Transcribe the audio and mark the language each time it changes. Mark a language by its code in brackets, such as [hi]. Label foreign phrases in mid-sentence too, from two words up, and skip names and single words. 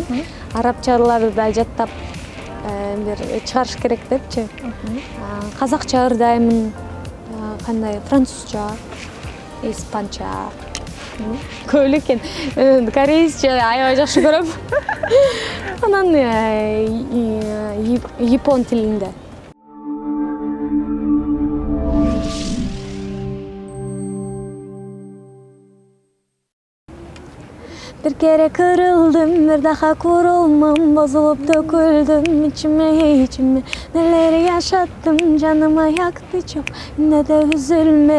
[ky] Арабча ырларды да жаттап бир чыгарыш керек депчи. Казакча ырдаймын, кандай французча, испанча. Көп эле экен. Корейче аябай жакшы көрөм. Анан япон тилинде. [tr] Bir kere kırıldım, bir daha kurulmam, bozulup döküldüm içime. Neleri yaşattım, canıma yaktı çok, ne de üzülme.